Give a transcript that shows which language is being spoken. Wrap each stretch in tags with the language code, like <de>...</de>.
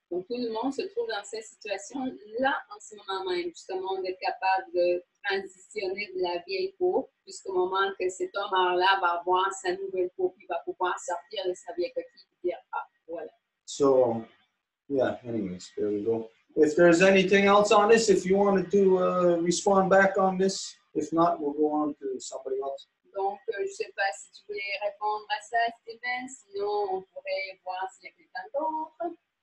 <fr>Donc, tout le monde se trouve dans cette situation-là en ce moment même, justement, d'être capable de transitionner de la vieille peau jusqu'au moment que cet homme-là va avoir sa nouvelle peau, puis va pouvoir sortir de sa vieille coquille et dire, ah, voilà.</fr> <en>So, yeah, anyways, there we go. If there's anything else on this, if you wanted to respond back on this, if not, we'll go on to somebody else.</en> <fr>Donc, je ne sais pas si tu voulais répondre à ça, Steven, sinon on pourrait voir s'il y a quelqu'un d'autre.</fr>